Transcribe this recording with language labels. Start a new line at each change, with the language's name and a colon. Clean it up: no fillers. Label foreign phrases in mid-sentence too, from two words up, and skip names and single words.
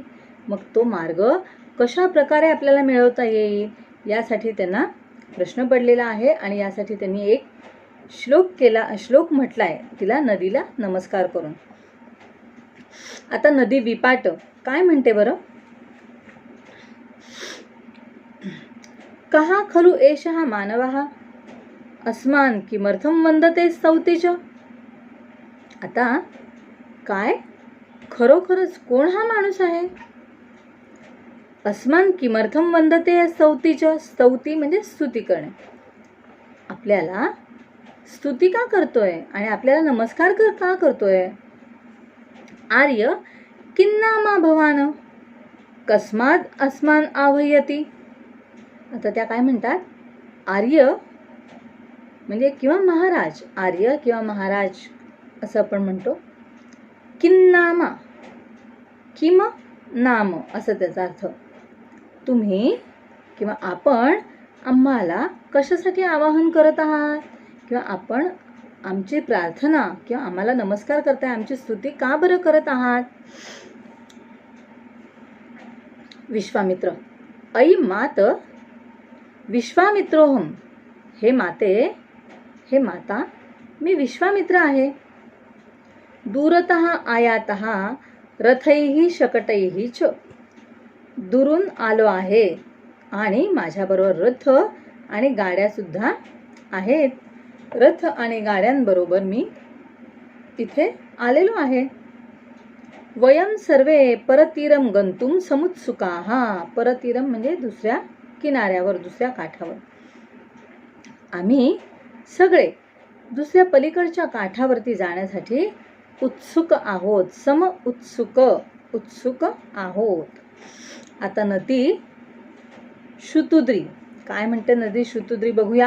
Marathi: मग तो मार्ग कशा प्रकारे आपल्याला मिळवता येईल यासाठी त्यांना प्रश्न पडलेला आहे आणि यासाठी त्यांनी एक श्लोक म्हटलाय तिला, नदीला नमस्कार करून. आता नदी विपाट काय म्हणते बरं,
Sanskrit: कहा खलु एषः मानवः अस्मान् किमर्थं वंदते स्तौती च.
Marathi: आता काय खरोखरच कोण हा माणूस आहे,
Sanskrit: अस्मान् किमर्थं वंदते स्तौती च,
Marathi: स्तौती म्हणजे स्तुती करणे, आपल्याला स्तुती का करतोय आणि आपल्याला नमस्कार का करतोय.
Sanskrit: आर्य किन्नामा भवान कस्मात् अस्मान् आह्वयति.
Marathi: आता त्या काय म्हणतात, आर्य म्हणजे किंवा महाराज, आर्य किंवा महाराज असं आपण म्हणतो. किन्नामा,
Sanskrit: किम नाम
Marathi: असं त्याचा अर्थ. तुम्ही किंवा आपण आम्हाला कशासाठी आवाहन करत आहात, किंवा आपण आमची प्रार्थना किंवा आम्हाला नमस्कार करताय, आमची स्तुती का बरं करत आहात. विश्वामित्र,
Sanskrit: ऐ मात विश्वामित्रोहम,
Marathi: हे माते, हे माता, मी विश्वामित्र आहे.
Sanskrit: दूरतः आयातः रथैः शकटैः च,
Marathi: दुरून आलो आहे आणि माझ्याबरोबर रथ आणि गाड्या सुद्धा आहेत. रथ आणि गाड्यांबरोबर मी तिथे आलेलो आहे.
Sanskrit: वयम सर्वे परतीरम गंतुम समुत्सुकाः,
Marathi: परतीरम म्हणजे दुसऱ्या किनाऱ्यावर, दुसऱ्या काठावर. आम्ही सगळे दुसऱ्या पलीकडच्या काठावरती जाण्यासाठी उत्सुक आहोत. उत्सुक आहोत. आता नदी शुतुद्री काय म्हणते, नदी शुतुद्री बघूया.